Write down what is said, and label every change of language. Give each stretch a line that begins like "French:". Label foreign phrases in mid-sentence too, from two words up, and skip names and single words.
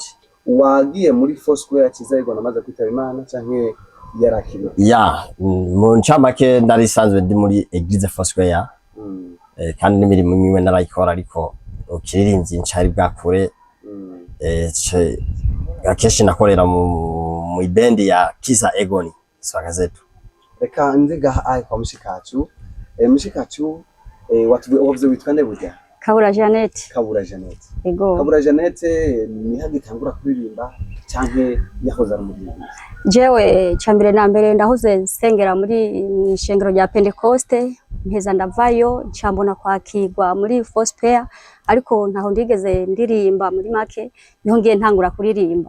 Rundi: Wagiye muri Fospair Kiza Icon amaze kwitaba Imana canke yarakiriye? Mu ncamake ndari isanzwe ndi muri Eglise Fospair, kandi n'imirimo imwe narayikora, ariko ukiririmvye ncari bwakure. Akeshi nakorera mu ibendi ya Kiza Icon swaga zetu. Reka nziga kwa mushikacu wavuze witwa nde burya? Kabura Janet. Kabura Janet. Ego. Kabura Janet ni hagitangura kuririmba canke yahoze ari umuririmbyi? Jewe cambere na mbere ndahoze nsengera muri ishengero rya Pentecoste, mpeza ndavayo ncambona kwakirwa muri Fospair, ariko ntaho ndigeze ndirimba muri make, niho ngiye ntangura kuririmba.